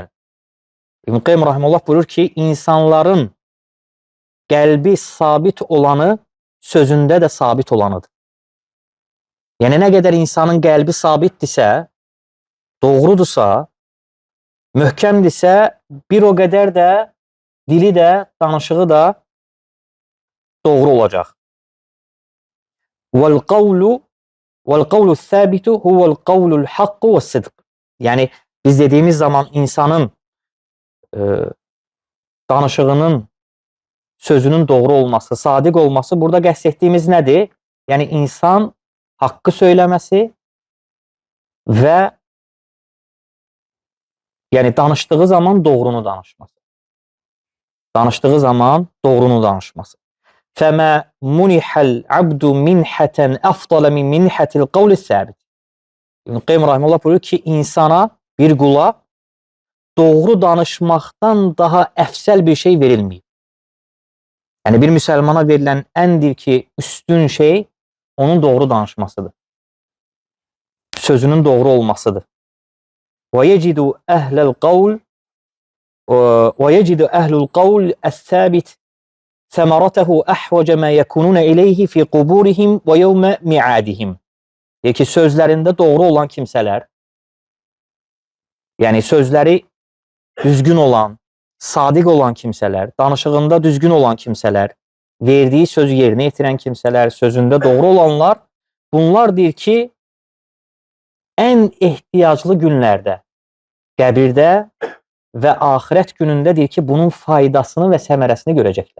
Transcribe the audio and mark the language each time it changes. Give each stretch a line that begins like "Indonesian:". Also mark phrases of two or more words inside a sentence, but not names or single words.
Azerbaijani: İbn Qayyim rahimehullah buyurur ki, insanların qəlbi sabit olanı sözündə də sabit olanıdır. Yəni, nə qədər insanın qəlbi sabitdirsə, doğrudursa, möhkəmdirsə, bir o qədər də dili də, danışığı da doğru olacaq.
Arabic: وَالْقَوْلُ الثَّابِتُ هُوَ الْقَوْلُ الْحَقُّ وَالصِّدْقُ.
Azerbaijani: Yəni, biz dediyimiz zaman insanın danışığının, sözünün doğru olması, sadiq olması, burada qəsd etdiyimiz nədir? Yəni, insan haqqı söyləməsi və yəni danışdığı zaman doğrunu danışması. Danışdığı zaman doğrunu danışması.
Arabic: فَمَا مُنِحَ الْعَبْدُ مِنْحَةً أَفْضَلَ مِنْ مِنْحَةِ الْقَوْلِ الثَّابِتِ.
Azerbaijani: İbn Qayyim rahimehullah buyurur ki, insana, bir qula doğru danışmaqdan daha əfsəl bir şey verilməyib. Yəni bir müsəlmana verilən əndir ki, üstün şey onun doğru danışmasıdır. Sözünün doğru olmasıdır.
Arabic: وَيَجِدُ أَهْلَ الْقَوْلِ وَيَجِدُ أَهْلُ الْقَوْلِ الثَّابِتِ ثَمَرَتَهُ أَحْوَجَ مَا يَكُونُونَ إِلَيْهِ فِي قُبُورِهِمْ وَيَوْمَ مِعَادِهِمْ.
Azerbaijani: Deyir ki, sözlərində doğru olan kimsələr, yəni sözləri düzgün olan, sadiq olan kimsələr, danışığında düzgün olan kimsələr, verdiyi sözü yerinə yetirən kimsələr, sözündə doğru olanlar, bunlar deyir ki, ən ehtiyaclı günlərdə, qəbirdə və axirət günündə deyir ki, bunun faydasını və səmərəsini görəcəklər.